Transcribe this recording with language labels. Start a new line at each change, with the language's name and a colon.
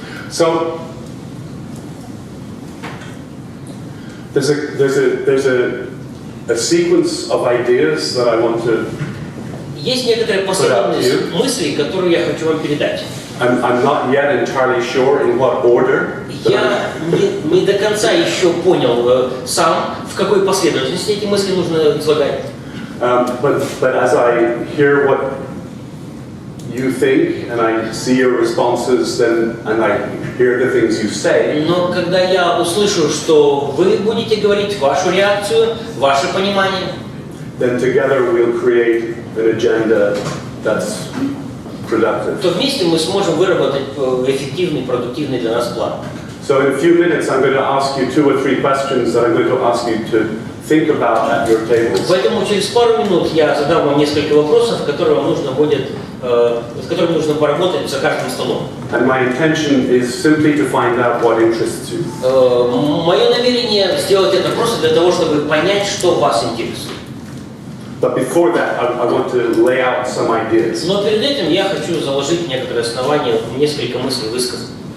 English: So there's a sequence of ideas that I want to.
Russian: Есть некоторая последовательность мыслей, которую я хочу вам передать.
English: I'm not yet entirely sure in what order.
Russian: Я не до конца еще понял сам, в какой последовательности эти мысли нужно излагать.
English: But as I hear what you think and I see your responses, and I hear the things you say.
Russian: Но когда я услышу, что вы будете говорить вашу реакцию, ваше понимание,
English: then together we'll create an agenda that's productive.
Russian: то вместе мы сможем выработать эффективный, продуктивный для нас план.
English: So in a few minutes I'm going to ask you 2 or 3 questions that I'm going to ask you to think about at your tables.
Russian: Поэтому через пару минут я задам вам несколько вопросов, которые вам нужно будет, с которыми нужно поработать за каждым столом.
English: And my intention is simply to find out what interests you.
Russian: Мое намерение сделать это просто для того, чтобы понять, что вас интересует.
English: But before that, I want to lay out some ideas.
Russian: Но перед этим я хочу заложить некоторые основания, несколько мыслей высказать.